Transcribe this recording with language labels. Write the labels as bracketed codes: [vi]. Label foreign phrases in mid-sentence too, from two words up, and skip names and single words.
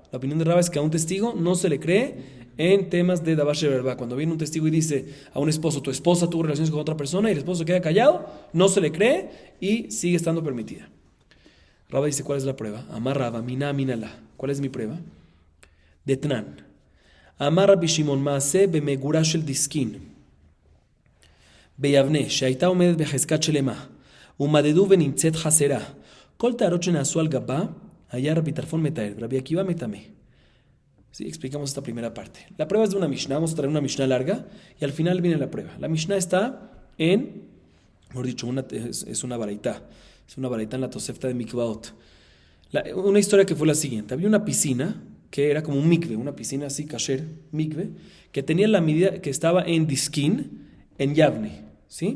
[es] La opinión de Raba es que a un testigo no se le cree en temas de [he] דבר שבערוה. [es] Cuando viene un testigo y dice a un esposo, tu esposa tuvo relaciones con otra persona y el esposo queda callado, no se le cree y sigue estando permitida. Raba dice, ¿cuál es la prueba? [arc] אמר רבא, מנא, מנלן. [es] ¿Cuál es mi prueba? [arc] Detnan. [he] אמר רבי שמעון מעשה במגורה של דיסקין ביבנה שהייתה עומדת בחזקת שלמה ומדדו ונמצאת חסרה כל טהרות שנעשו על גבה היה רבי טרפון מתאר ורבי עקיבא מטמא. [es] Sí, explicamos esta primera parte. La prueba es de una Mishnah, vamos a traer una Mishnah larga y al final viene la prueba. La Mishnah está en, mejor dicho, es una baraitá, en la Tosefta de Mikvaot. Una historia que fue la siguiente, había una piscina que era como un mikve, una piscina así, kasher, mikve, que tenía la medida, que estaba en Diskin, en Yavne, ¿sí?